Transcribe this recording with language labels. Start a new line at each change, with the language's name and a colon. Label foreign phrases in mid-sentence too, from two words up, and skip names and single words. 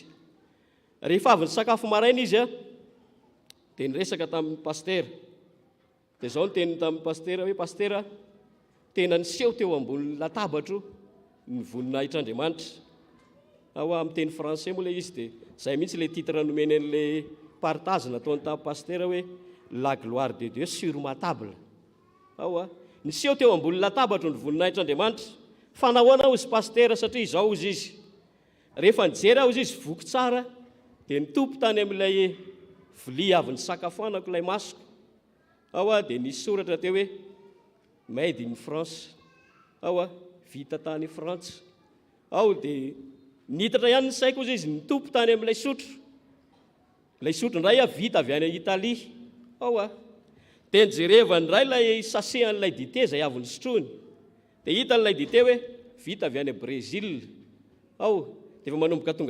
Malagasy: Rehefa avy ny sakafo maraina izy dia niresaka tamin'ny pastera. Dia izao no teniny tamin'ny pastera hoe pastera, tena niseho teo ambonin'ny latabatro ny voninahitran'Andriamanitra. Amin'ny teny français moa ilay izy dia izay mihitsy ilay titre nomeny an'ilay partage nataony tamin'ny pastera hoe
French: la gloire de Dieu sur ma table.
Malagasy: Niseho teo ambonin'ny latabatro ny voninahitran'Andriamanitra. Fa nahoana hozy pastera satria izao hozy izy. rehefa nijery aho izy voky tsara dia nitompo tany amin'ilay vilia avy ny sakafoanako ilay masoko ao a dia nisy soratra teo hoe
English: made in France
Malagasy: ao a vita tany frantsa ao dia nitatra ihany ny saiko izy nitompo tany amin'ilay sotro ilay sotro ndray a vita avy any Italia ao a dia nijerevany ray ilay sasehan'ilay dité izay avy ny sotrony dia hita n'ilay dité hoe vita avy any Brésil ao dia efa manomboka tonga